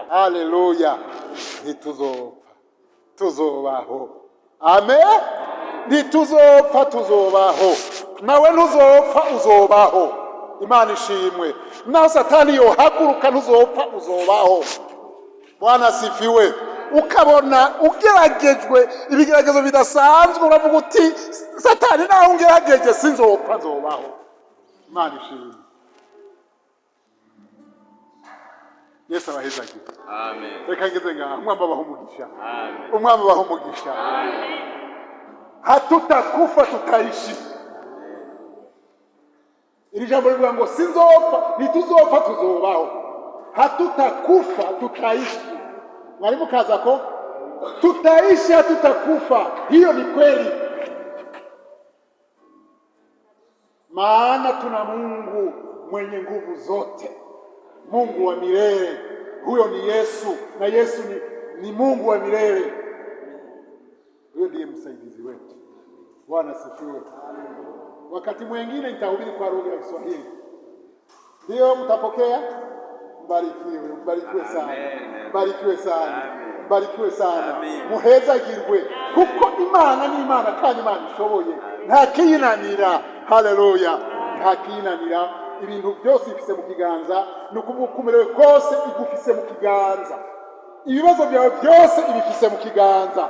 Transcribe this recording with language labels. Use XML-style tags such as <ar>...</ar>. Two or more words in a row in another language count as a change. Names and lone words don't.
<rn>Haleluya. Ntituzopfa, tuzobaho. Amen. Ntituzopfa, tuzobaho. Nawe ntuzopfa, uzobaho. Imana ishimwe. Naho Satani yohaguruka, ntuzopfa, uzobaho.</rn> <sw>Bwana asifiwe.</sw> <rn>Ukabona ugeragejwe ibigeragezo bidasanzwe, uravuga uti Satani naho ungerageje sinzopfa, nzobaho. Imana ishimwe. Yesu abahezagiye. Amen. Reka ngeze ngaha, umwami abaho umugisha. Amen. Umwami abaho umugisha. Amen.</rn> <sw>Hatutakufa tutaishi.</sw> <rn>Iri jambo rivuga ngo sinzopfa, ntituzopfa, tuzobaho.</rn> <sw>Hatutakufa tutaishi. Mwalimu kaza ko tutaishi, hatutakufa. Hiyo ni kweli. Maana tuna Mungu mwenye nguvu zote, Mungu wa milele. Huyo ni Yesu, na Yesu ni Mungu wa milele. Huyo ndiye msaidizi wetu. Bwana asifiwe. Wakati mwingine nitahubiri kwa lugha ya Kiswahili. Ndio mtapokea? Mbarikiwe, mbarikiwe sana. Mbarikiwe sana. Mbarikiwe sana.</sw> <rn>Muhezagirwe, kuko Imana ni Imana, kandi Imana ishoboye. Nta kiyinanira. Haleluya. Nta kiyinanira. Ibintu byose ifise mu kiganza, nukumerewe kose igufise mu kiganza. Ibibazo byawe byose ibifise mu kiganza.</rn>